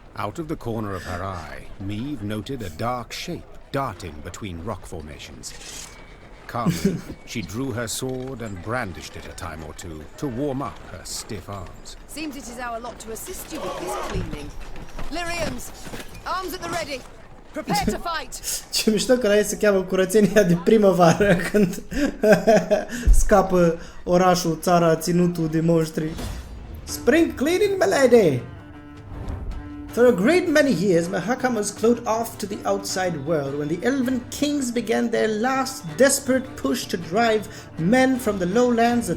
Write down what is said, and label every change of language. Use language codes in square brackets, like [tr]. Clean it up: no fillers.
[en] Out of the corner of her eye, Meve noted a dark shape darting between rock formations. Calmly, she drew her sword and brandished it a time or two to warm up her stiff arms. Seems it is our lot to assist you with this cleaning. Lyrians, arms at the ready. Prepare to fight! [ro] Ce mișto că la ei se cheamă curățenia de primăvară, când scapă orașul, țara, ținutul de monștri. [en] Spring cleaning, my lady! For a great many years, Mahakam was closed off to the outside world when the elven kings began their last desperate push to drive men from the lowlands.